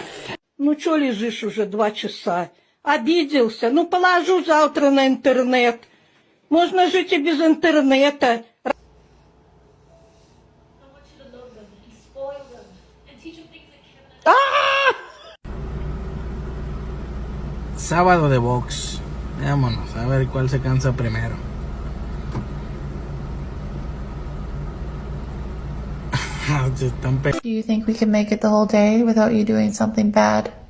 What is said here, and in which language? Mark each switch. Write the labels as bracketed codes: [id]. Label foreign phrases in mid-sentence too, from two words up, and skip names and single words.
[ru] Ну что лежишь уже 2 часа? Обиделся? Ну, положу завтра на интернет. Можно жить и без интернета. [es] Sábado de box. Vámonos, a ver cuál se cansa primero. [en] Do you think we can make it the whole day without you doing something bad?